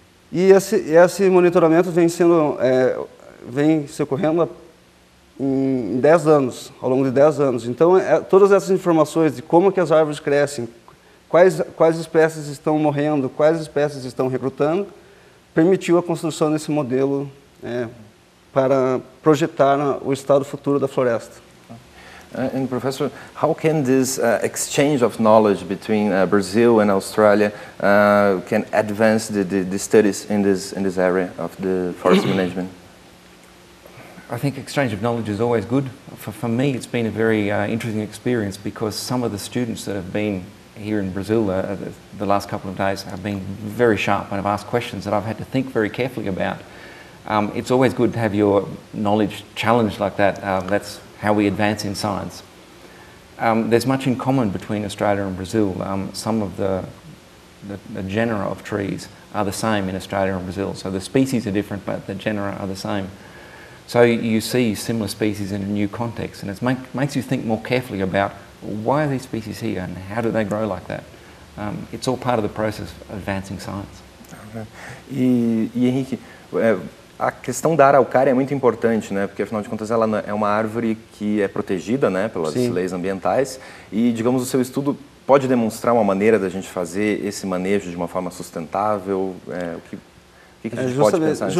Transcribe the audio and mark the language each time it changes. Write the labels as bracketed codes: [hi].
[pt] E esse monitoramento vem se ocorrendo em 10 anos, ao longo de 10 anos. Então, todas essas informações de como que as árvores crescem, quais espécies estão morrendo, quais espécies estão recrutando, permitiu a construção desse modelo para projetar o estado futuro da floresta. [en] And Professor, how can this exchange of knowledge between Brazil and Australia can advance the studies in this area of the forest management? I think exchange of knowledge is always good. For me, it's been a very interesting experience because some of the students that have been here in Brazil the last couple of days have been very sharp and have asked questions that I've had to think very carefully about. It's always good to have your knowledge challenged like that. That's how we advance in science. There's much in common between Australia and Brazil. Some of the genera of trees are the same in Australia and Brazil. So the species are different, but the genera are the same. So you see similar species in a new context, and it makes you think more carefully about why are these species here and how do they grow like that. It's all part of the process of advancing science. [pt] E Henrique, a questão da araucária é muito importante, né? Porque afinal de contas ela é uma árvore que é protegida, né, pelas leis ambientais e, digamos, o seu estudo pode demonstrar uma maneira da gente fazer esse manejo de uma forma sustentável. O que a gente pode pensar?